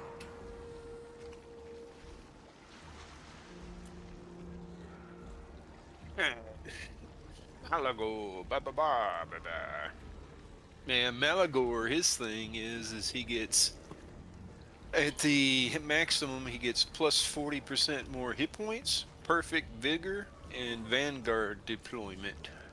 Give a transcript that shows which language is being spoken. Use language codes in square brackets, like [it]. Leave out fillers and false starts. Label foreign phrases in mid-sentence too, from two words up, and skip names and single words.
[en] Malagor, ba ba ba ba ba. Man, Malagor, his thing is he gets at the maximum he gets +40% more hit points, perfect vigor, and vanguard deployment.